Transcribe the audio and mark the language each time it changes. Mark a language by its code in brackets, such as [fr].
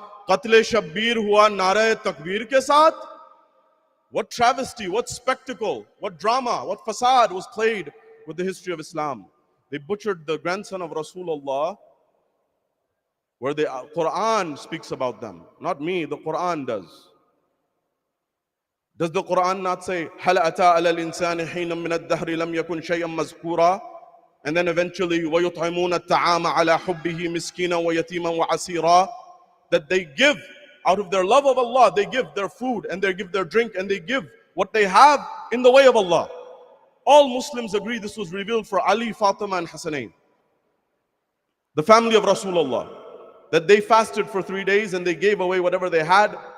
[ur] Qatl Shabbir hua nare takbir ke saath? [en] What travesty, what spectacle, what drama, what facade was played with the history of Islam. They butchered the grandson of Rasulullah, where the Quran speaks about them. Not me, the Quran does. Does the Quran not say, [ar] هَلْ أَتَى عَلَى الْإِنسَانِ حِينٌ مِّنَ الدَّهْرِ لَمْ يَكُنْ شَيْئًا مَذْكُورًا? [en] And then eventually, [ar] وَيُطْعِمُونَ الطَّعَامَ عَلَى حُبِّهِ مِسْكِينًا وَيَتِيمًا وَعَسِيرًا. [en] That they give, out of their love of Allah, they give their food and they give their drink and they give what they have in the way of Allah. All Muslims agree this was revealed for Ali, Fatima and Hassanain, the family of Rasulullah, that they fasted for 3 days and they gave away whatever they had.